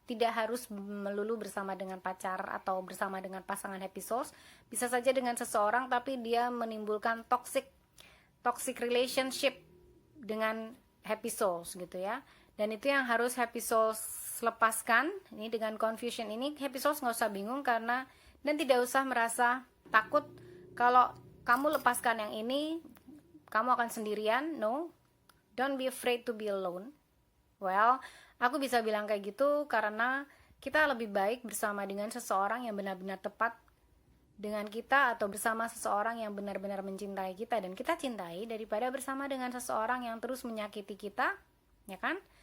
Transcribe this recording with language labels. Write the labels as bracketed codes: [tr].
[id] Tidak harus melulu bersama dengan pacar atau bersama dengan pasangan happy souls, bisa saja dengan seseorang tapi dia menimbulkan toxic relationship dengan happy souls gitu ya. Dan itu yang harus happy souls lepaskan. Ini dengan confusion ini happy souls nggak usah bingung karena, dan tidak usah merasa takut kalau kamu lepaskan yang ini kamu akan sendirian. [en] No, don't be afraid to be alone. [id] Well, aku bisa bilang kayak gitu karena kita lebih baik bersama dengan seseorang yang benar-benar tepat dengan kita, atau bersama seseorang yang benar-benar mencintai kita dan kita cintai, daripada bersama dengan seseorang yang terus menyakiti kita, ya kan?